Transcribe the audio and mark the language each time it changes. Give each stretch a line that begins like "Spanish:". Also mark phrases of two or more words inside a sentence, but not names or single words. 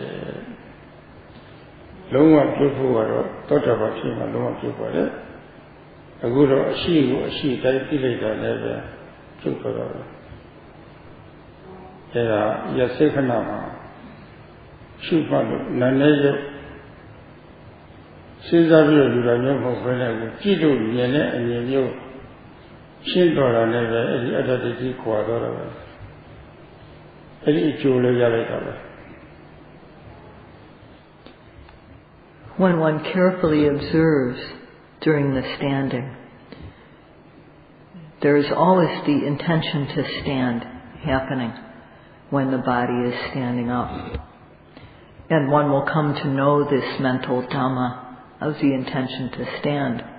Burmese: လုံးဝပြုတ်ဖို့ကတော့တောတပဖြစ်မှလုံးဝပြုတ်ပါတယ်အခုတော့အရှိကိုအရှိတိုင်းသိလိုက်တာလည်းပဲပြုတ်သွားတော့အဲဒါရစေခဏမှာရှုမှတ်လို့နာနေရုပ်စဉ်းစားပြီးလူတော်မျိုးမဟုတ်ဘဲနဲ့ကြည့်လို့မြင်တဲ့အမြင်မျိုးရှင်းတော်တာလည်းပဲအဲဒီအတ္တဒိဋ္ဌိခွာတော့တာပဲအဲဒီအကျိုးလေးရလိုက်တာပဲ
English: When one carefully observes during the standing, there is always the intention to stand happening when the body is standing up. And one will come to know this mental Dhamma of the intention to stand.